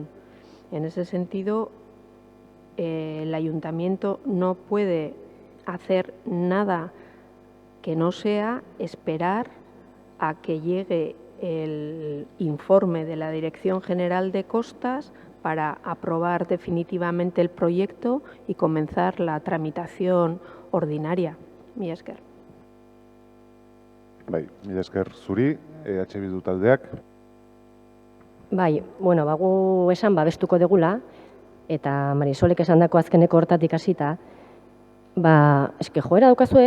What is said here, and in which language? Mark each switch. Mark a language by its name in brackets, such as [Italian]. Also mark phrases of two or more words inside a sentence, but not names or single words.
[Spanish] En ese sentido, el Ayuntamiento no puede hacer nada que no sea esperar a que llegue el informe de la Dirección General de Costas para aprobar definitivamente el proyecto y comenzar la tramitación ordinaria. [Basque] Mila esker. Bai, mila esker zuri, EH Bildu taldeak. Bai, bueno, bagu esan babestuko degula, eta Marisolek esandako azkeneko hortatik hasita, eske joera daukazue,